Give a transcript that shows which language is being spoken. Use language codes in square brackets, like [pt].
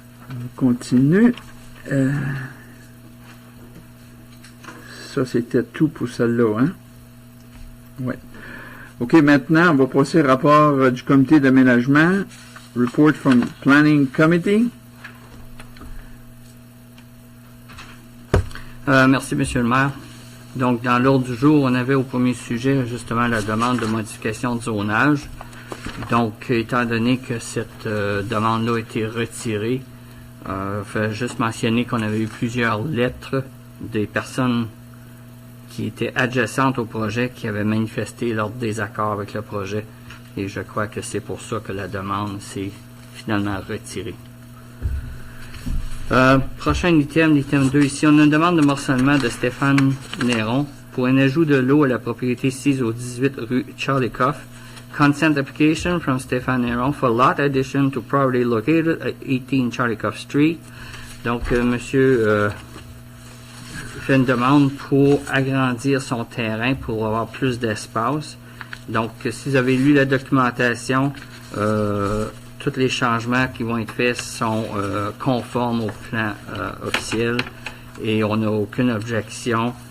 [fr] On continue. Ça, c'était tout pour celle-là, hein? Oui. OK, maintenant, on va passer au rapport du comité d'aménagement. [en] Report from Planning Committee. [fr] Merci, Monsieur le maire. Donc, dans l'ordre du jour, on avait au premier sujet, justement, la demande de modification de zonage. Donc, étant donné que cette demande-là a été retirée, je vais juste mentionner qu'on avait eu plusieurs lettres des personnes qui étaient adjacentes au projet qui avaient manifesté leur désaccord avec le projet. Et je crois que c'est pour ça que la demande s'est finalement retirée. Prochain item, l'item 2 ici, on a une demande de morcellement de Stéphane Néron pour un ajout de l'eau à la propriété 6 au 18 rue Charlie Coff. [en] Consent application from Stéphane Néron for lot addition to property located at 18 Charlie Coff Street. [fr] Donc, monsieur fait une demande pour agrandir son terrain pour avoir plus d'espace. Donc, si vous avez lu la documentation, tous les changements qui vont être faits sont conformes au plan officiel et on n'a aucune objection.